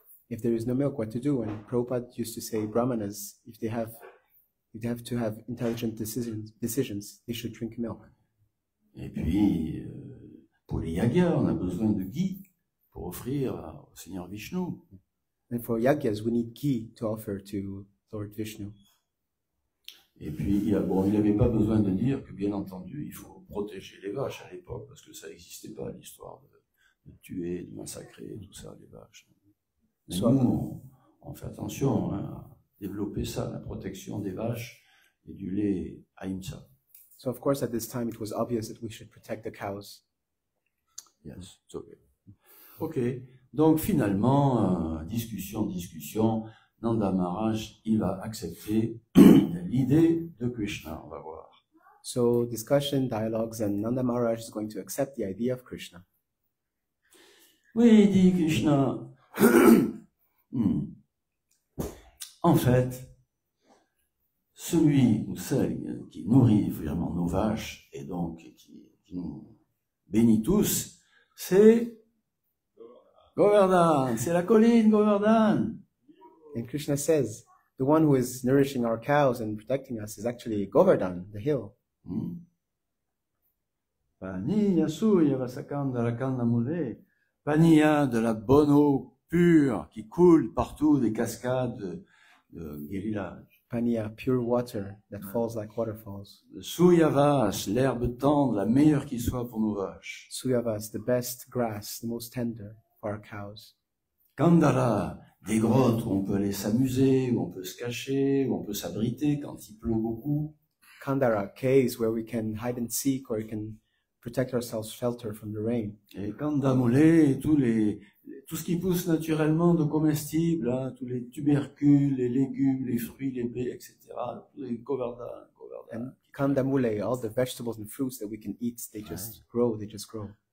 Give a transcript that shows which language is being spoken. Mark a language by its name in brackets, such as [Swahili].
[English] If there is no milk, what to do? And Prabhupada used to say, brahmanas, if they have to have intelligent decisions, they should drink milk. [French] Et puis, pour les yagyas, on a besoin de ghee pour offrir au Seigneur Vishnu. [English] And for yagyas, we need ghee to offer to Lord Vishnu. [French] Et puis, il n'avait pas besoin de dire que, bien entendu, il faut protéger les vaches à l'époque, parce que ça n'existait pas, l'histoire de tuer, de massacrer, tout ça, les vaches. Mais nous, on fait attention à développer ça, la protection des vaches et du lait ahimsa. [English] So, of course, at this time, it was obvious that we should protect the cows. Yes, it's okay. [French] Ok, donc finalement, discussion, Nanda Maharaj, il va accepter l'idée de Krishna, on va voir. [English] So discussion, dialogues, and Nanda Maharaj is going to accept the idea of Krishna. [French] Oui, dit Krishna. En fait, celui ou celle qui nourrit vraiment nos vaches et donc qui nous bénit tous, c'est Govardhan, c'est la colline Govardhan. [English] And Krishna says, the one who is nourishing our cows and protecting us is actually Govardhan, the hill. [French] Paniya Surya Sakandara Kandamule, Paniya, de la bonne eau pure qui coule partout des cascades de Giriraj. [English] Paniya, pure water that falls like waterfalls. [French] Le Suyavas, l'herbe tendre, la meilleure qui soit pour nos vaches. [English] Suyavas, the best grass, the most tender for our cows. [French] Kandara, des grottes où on peut aller s'amuser, où on peut se cacher, où on peut s'abriter quand il pleut beaucoup. [English] Kandara, caves where we can hide and seek, or we can protect ourselves, shelter from the rain. [French] Et Kandamule, tout ce qui pousse naturellement de comestibles, hein, tous les tubercules, les légumes, les fruits, les baies, etc. Tous les Govardhan. [English] And Kandamule, all the vegetables and fruits that we can eat, they just grow, they just grow.